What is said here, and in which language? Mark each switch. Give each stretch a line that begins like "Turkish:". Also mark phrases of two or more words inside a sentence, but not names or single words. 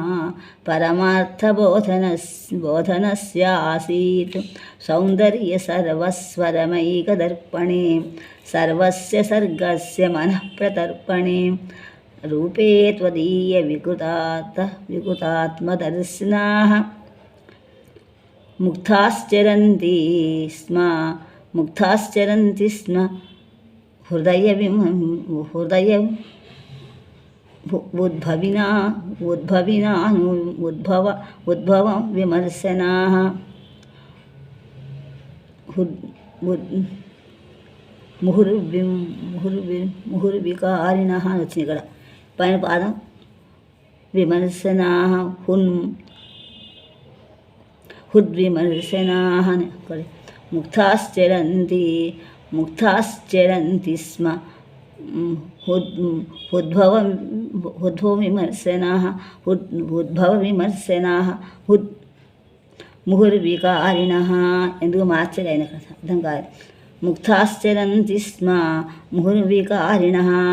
Sanskrit: परमार्थबोधनस्य आसीत् सौन्दर्य सर्वस्वरमैकदर्पणे सर्वस्य सर्गस्य मनः प्रतर्पणे रूपे त्वदीय विकृतात्मदर्शनाः मुग्धाश्चरन्ति स्म उद्भव विमर्शनाः
Telugu: ముహుర్వికారిణః అని వచ్చింది ఇక్కడ పైన పాదం విమర్శనాః హుద్విమర్శనాః అని ఇక్కడ
Sanskrit: ముగ్ధాశ్చరంతి స్మ ఉద్భవవిమర్శనాః ముహుర్వికారిణః
Telugu: ఎందుకు మార్చాలి ఆయన అర్థం కాదు
Sanskrit: ముగ్ధాశ్చరంతి స్మ ముహుర్వికారిణః